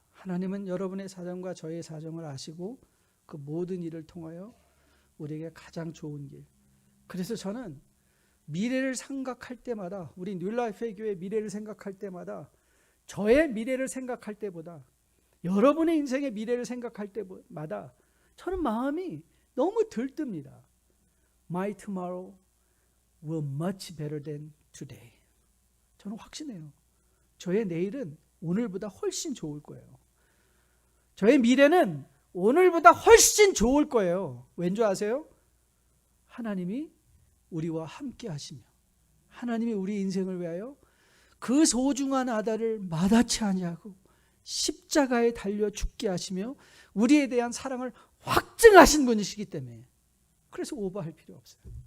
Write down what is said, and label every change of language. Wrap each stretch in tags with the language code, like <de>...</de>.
<ko>하나님은 여러분의 사정과 저의 사정을 아시고 그 모든 일을 통하여 우리에게 가장 좋은 길, 그래서 저는 미래를 생각할 때마다, 우리 뉴라이프의 교회 미래를 생각할 때마다, 저의 미래를 생각할 때보다 여러분의 인생의 미래를 생각할 때마다 저는 마음이 너무 들뜹니다.</ko> <en>My tomorrow will much better than today.</en> <ko>저는 확신해요. 저의 내일은 오늘보다 훨씬 좋을 거예요. 저의 미래는 오늘보다 훨씬 좋을 거예요. 왠지 아세요? 하나님이 우리와 함께 하시며, 하나님이 우리 인생을 위하여 그 소중한 아들을 마다치 아니하고 십자가에 달려 죽게 하시며 우리에 대한 사랑을 확증하신 분이시기 때문에, 그래서 오버할 필요 없어요.</ko>